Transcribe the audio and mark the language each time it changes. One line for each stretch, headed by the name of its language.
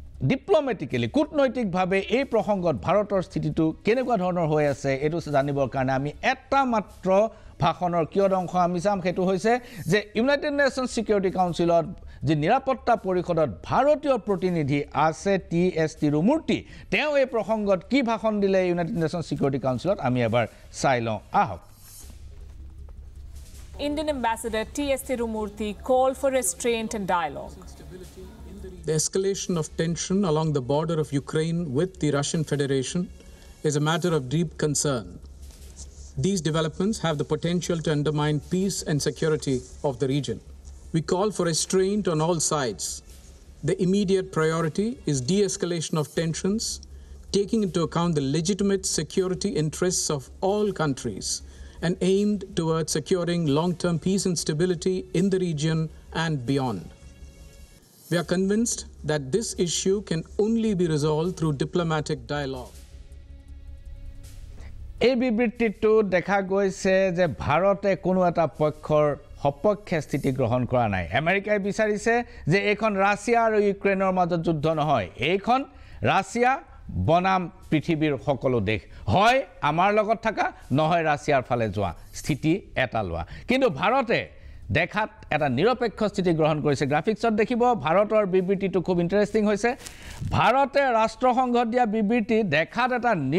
Assamese: Diplomatically কূটনৈতিকভাৱে এই প্ৰসংগত ভাৰতৰ স্থিতিটো কেনেকুৱা ধৰণৰ হৈ আছে এটো জানিবৰ কাৰণে আমি এটা মাত্ৰ ভাষণৰ কিয় অংশ আমি চাম হেতু হৈছে যে ইউনাইটেড নেশ্যনছ ছিকিউৰিটি কাউন্সিলত যে নিৰাপত্তা পৰিষদত ভাৰতীয় প্ৰতিনিধি আছে TS তিৰুমূৰ্তি তেওঁ এই প্ৰসংগত কি ভাষণ দিলে ইউনাইটেড নেশ্যনছ ছিকিউৰিটি কাউন্সিলত আমি এবাৰ চাই লওঁ আহক
English: Indian Ambassador TS Tirumurthy called for restraint and dialogue. The escalation of tension along the border of Ukraine with the Russian Federation is a matter of deep concern. These developments have the potential to undermine peace and security of the region. We call for restraint on all sides. The immediate priority is de-escalation of tensions, taking into account the legitimate security interests of all countries and aimed towards securing long-term peace and stability in the region and beyond. We are convinced that this issue can only be resolved through diplomatic dialogue.
Assamese: এই বিবৃতিটো দেখা গৈছে যে ভাৰতে কোনো এটা পক্ষৰ সপক্ষে স্থিতি গ্ৰহণ কৰা নাই আমেৰিকাই বিচাৰিছে যে এইখন ৰাছিয়া আৰু ইউক্ৰেইনৰ মাজত যুদ্ধ নহয় এইখন ৰাছিয়া বনাম পৃথিৱীৰ সকলো দেশ হয় আমাৰ লগত থকা নহয় ৰাছিয়াৰ ফালে যোৱা স্থিতি এটা লোৱা কিন্তু ভাৰতে দেখাত এটা নিৰপেক্ষ স্থিতি গ্ৰহণ কৰিছে গ্ৰাফিক্সত দেখিব ভাৰতৰ বিবৃতিটো খুব ইন্টাৰেষ্টিং হৈছে ভাৰতে ৰাষ্ট্ৰসংঘত দিয়া বিবৃতি দেখাত এটা